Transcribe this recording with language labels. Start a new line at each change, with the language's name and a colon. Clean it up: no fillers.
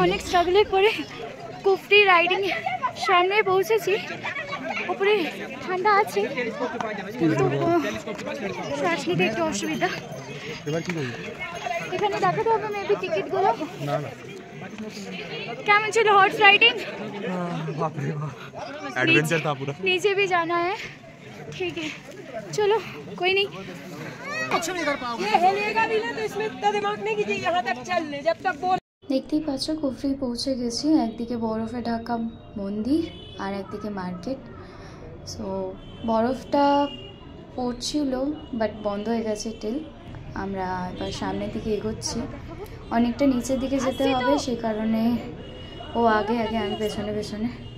Bangla: অনেক স্ট্রাগলের পরে কুফরি রাইডিং সামনে পৌঁছেছি। উপরে ঠান্ডা আছে কিন্তু শ্বাস নিতে একটু অসুবিধা। এখানে দেখাতে হবে মেবি টিকিটগুলো। কেমন ছিল
Hindi: हॉर्स राइडिंग? एडवेंचर था पूरा। नीचे भी जाना है, ठीक है चलो कोई नहीं। कुछ नहीं कर पाओगे, ये हिलेगा भी ना तो इसमें इतना दिमाग नहीं कीजिए, यहाँ तक चल ले जब तक बोल।
Bangla: দেখতেই পাচ্ছ কুফরি পৌঁছে গেছি। একদিকে বরফে ঢাকা মন্দির আর একদিকে মার্কেট। সো বরফটা পড়ছিল বাট বন্ধ হয়ে গেছে টিল। আমরা এবার সামনের দিকে এগোচ্ছি, অনেকটা নিচের দিকে যেতে হবে, সে কারণে ও আগে আগে আমি পেছনে পেছনে।